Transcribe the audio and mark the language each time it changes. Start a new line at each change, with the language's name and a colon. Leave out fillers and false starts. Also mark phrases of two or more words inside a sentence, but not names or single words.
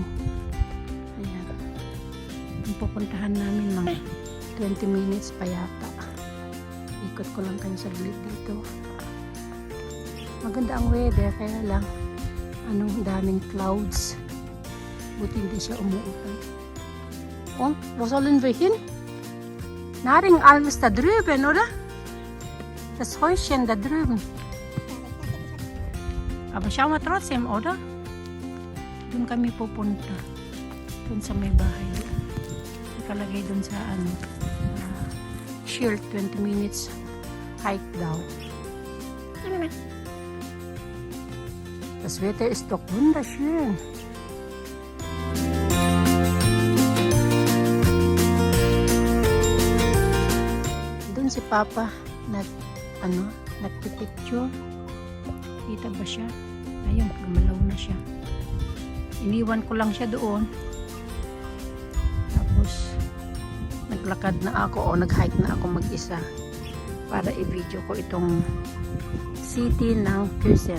Filipino: Ayan. Yung pupuntahan namin mga 20 minutes pa yata. Ikot ko lang kayo saglit dito. Maganda ang weather kaya lang daming clouds. Buti hindi siya umuulan.
German: Oh, wo sollen wir hin? Naring alles da drüben, oder? Das Häuschen da drüben. Aber schauen wir trotzdem, oder?
Filipino: Doon kami pupunta. Doon sa may bahay. Nakalagay doon sa shield 20
English: minutes hike
Filipino: daw.
German: Das Wetter ist doch wunderschön.
Filipino: Doon si Papa nagpipicture. Kita ba siya? Ayun, gumalaw na siya. Iniwan ko lang siya doon. Tapos naglakad na ako o nag-hike na ako mag-isa para i-video ko itong city ng Küssen.